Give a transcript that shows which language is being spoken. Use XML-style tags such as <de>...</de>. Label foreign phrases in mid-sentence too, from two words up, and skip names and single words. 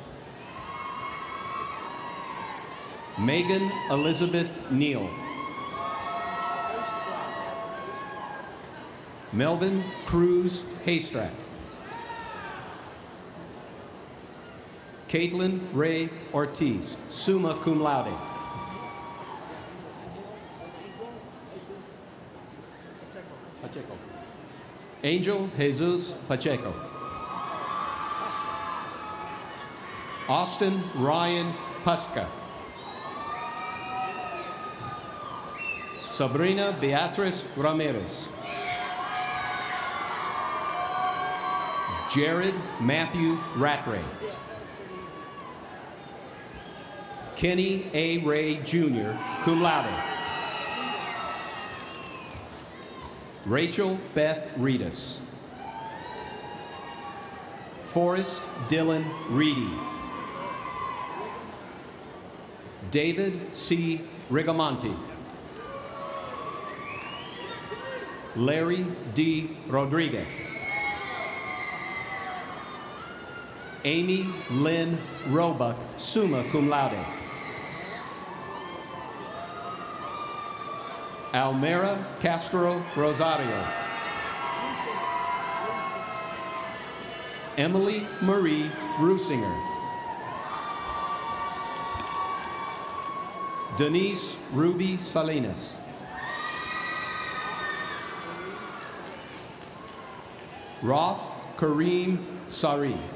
<en>Megan Elizabeth Neal. Melvin Cruz Haystrack. Caitlin Ray Ortiz,</en> <la>summa cum laude.</la> <en>Pacheco. Angel Jesus Pacheco. Austin Ryan Puska. Sabrina Beatriz Ramirez. Jared Matthew Rattray. Kenny A. Ray Jr.,</en> <la>cum laude.</la> <en>Rachel Beth Reedus. Forrest Dylan Reedy. David C. Rigamonti. Larry D. Rodriguez. Amy Lynn Roebuck,</en> <la>summa cum laude.</la> <en>Almera Castro Rosario. Emily Marie Rusinger. Denise Ruby Salinas. Roth Kareem Sari.</en>